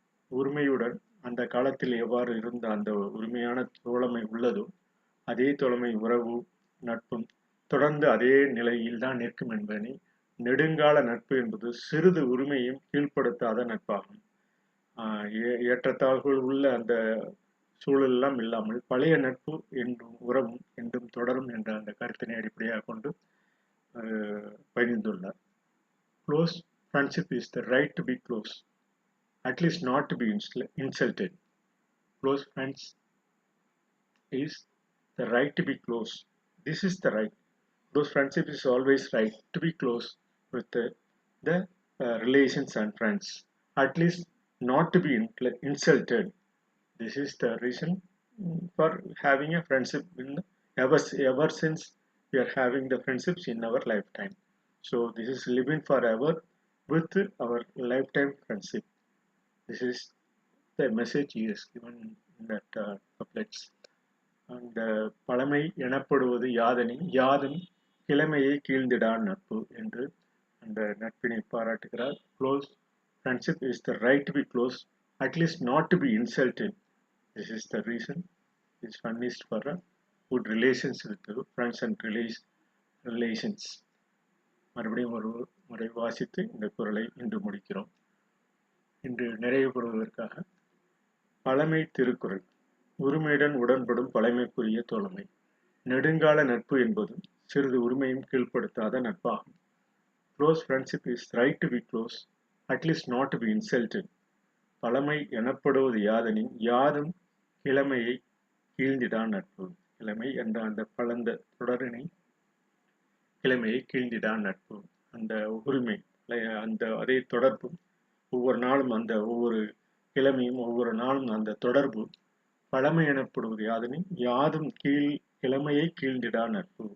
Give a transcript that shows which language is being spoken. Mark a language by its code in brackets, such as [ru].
[ta] உரிமையுடன் அந்த காலத்தில் எவ்வாறு இருந்த அந்த உரிமையான தோழமை உள்ளதோ அதே தோழமை உறவு நட்பும் தொடர்ந்து அதே நிலையில் தான் நிற்கும் என்பதனை நெடுங்கால நட்பு என்பது சிறிது உரிமையும் கீழ்ப்படுத்தாத நட்பாகும். ஏற்றத்தாழ்வுகள் உள்ள அந்த சூழலெல்லாம் இல்லாமல் பழைய நட்பு என்றும் உறவும் என்றும் தொடரும் என்ற அந்த கருத்தினை அடிப்படையாக கொண்டு பதிந்துள்ளார். [en] Close friendship is the right to be close, at least not to be insulted. Close friends is the right to be close. This is the right. Close friendship is always right to be close with the relations and friends, at least not to be insulted. This is the reason for having a friendship ever since we are having the friendships in our lifetime. So this is living forever with our lifetime friendship. This is the message he has given in that couplets. [ta] அந்த பழமை எனப்படுவது யாதெனின் யாதும் கிழமையை கீழ்ந்திடா நட்பு என்று அந்த நட்பினை பாராட்டுகிறார். [en] Close friendship is the right to be close, at least not to be insulted. This is the reason is furnished for a good relations with friends and relations. [ta] மறுபடியும் ஒரு முறை வாசித்து இந்த குறளை இன்று முடிக்கிறோம். இன்று நிறைவுபடுவதற்காக பழமை திருக்குறள் உரிமையுடன் உடன்படும் பழமைக்குரிய தோழமை. நெடுங்கால நட்பு என்பது சிறிது உரிமையும் கீழ்ப்படுத்தாத நட்பாகும். [en] Close friendship is right to be close, at least not to be insulted. [ta] பழமை எனப்படுவது யாதெனின் யாதும் கிழமையை கீழ்ந்திடா நட்பு. கிழமை என்ற அந்த பழந்த தொடரினை கிழமையை கீழ்ந்திடா நட்பு. அந்த உரிமை அந்த அதே தொடர்பு ஒவ்வொரு நாளும் அந்த ஒவ்வொரு கிழமையும் ஒவ்வொரு நாளும் அந்த தொடர்பு பழமை எனப்படுவது யாதெனின் யாதும் கிழமையை கீழ்ந்திடா நட்பு.